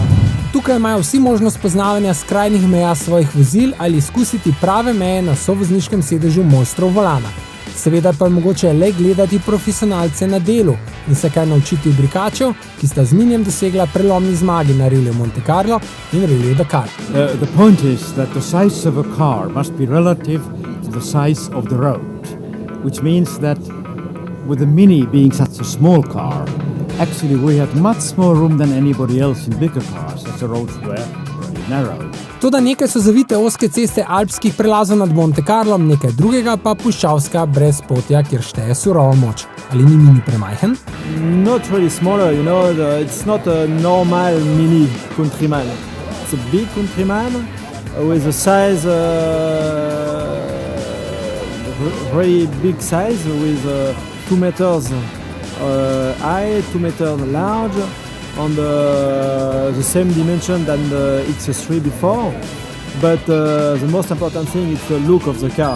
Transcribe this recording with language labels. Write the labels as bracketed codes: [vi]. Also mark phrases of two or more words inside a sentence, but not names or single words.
[sl] Tukaj imajo vsi možnost poznavanja skrajnih meja svojih vozil ali izkusiti prave meje na sovozniškem sedežu mojstrov volana. Seveda pa je mogoče le gledati profesionalce na delu in se kaj naučiti dirkačev, ki sta z Minijem dosegla prelomni zmagi na reliju Monte Carlo in reliju Dakar. [en] The point is that the size of a car must be relative to the size of the road, which means that with the Mini being such a small car, actually we had much more room than anybody else in bigger cars, as the roads were really narrow. [sl] Toda nekaj so zavite ozke ceste alpskih prelazov nad Monte Carlom, nekaj drugega pa puščavska brezpotja, kjer šteje surova moč. Ali ni Mini premajhen? [en] Not really smaller, it's not a normal Mini countryman. It's a big countryman with a size, very big size, with 2 meters high, 2 meters large, on the same dimension than the X3 before, but the most important thing is the look of the car.